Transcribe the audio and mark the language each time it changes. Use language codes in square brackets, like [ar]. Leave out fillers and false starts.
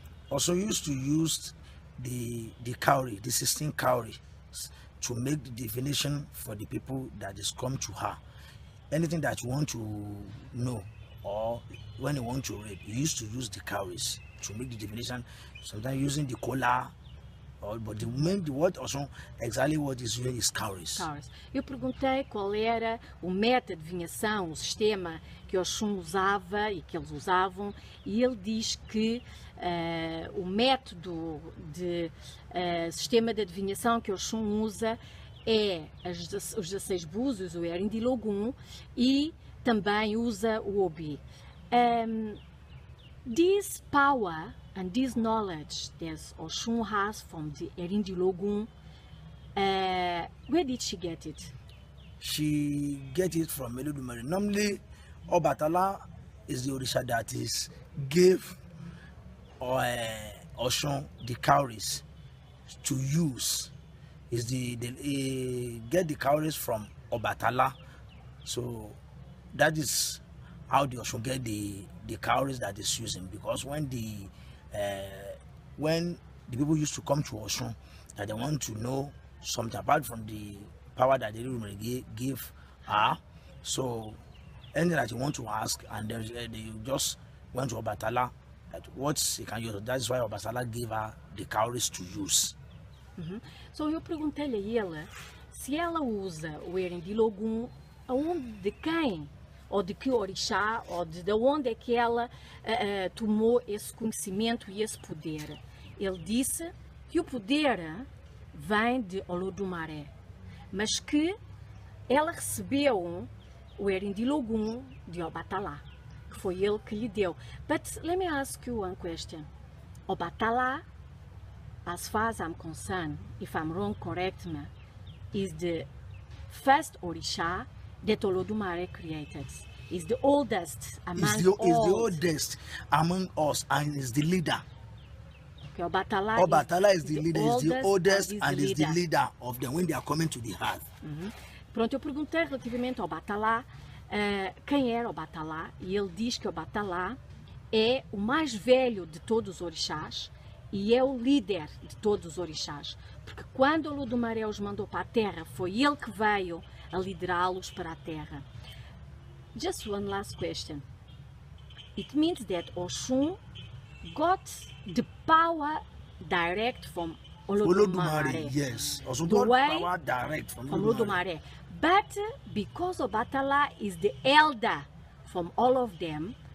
[en] Also used to use the cowrie, the 16 cowries, to make the divination for the people that is come to her. Anything that you want to know, or when you want to read, you used to use the cowries to make the divination. Sometimes using the cola, but the word also exactly what is used is cowries. [pt] Eu perguntei qual era o método de adivinhação, o sistema que Osun usava e que eles usavam, e ele diz que o método de sistema de adivinhação que Osun usa é os 16 búzios, o eerindinlogun, e também usa o obi. [en] This power and this knowledge that Osun has from the eerindinlogun, where did she get it? She get it from Olódùmarè. Normally, Obatala is the Orisha that is gave Osun the cowries to use. Is get the cowries from Obatala. So that is how the Osun get the cowries that is using, because when the people used to come to Osun, that they want to know something apart from the power that they give her, so anything that you want to ask, and they just went to Obatala that what he can use. That is why Obatala gave her the cowries to use. [pt] So eu perguntei-lhe a ele se ela usa o eerindinlogun, de quem, ou de que orixá, ou de onde é que ela tomou esse conhecimento e esse poder. Ele disse que o poder vem de Olódùmarè, mas que ela recebeu o eerindinlogun de Obàtálá, que foi ele que lhe deu. [en] But let me ask you one question. Obàtálá, as far as I'm concerned, if I'm wrong, correct me, is the first orisha that Olódùmarè created. Is the oldest among Is the oldest among us, and is the leader. Okay, Obàtálá is the leader, is the oldest, and is the leader of them when they are coming to the earth. [pt] Pronto, eu perguntei relativamente ao Obàtálá quem era Obàtálá, e ele diz que Obàtálá é o mais velho de todos os orixás e é o líder de todos os orixás, porque quando Olódùmarè os mandou para a terra, foi ele que veio a liderá-los para a terra. [en] Just one last question. It means that Osun got the power direct from Olódùmarè. Yes, Osun got power direct from Olódùmarè. But because Obàtálá is the elder from all of them,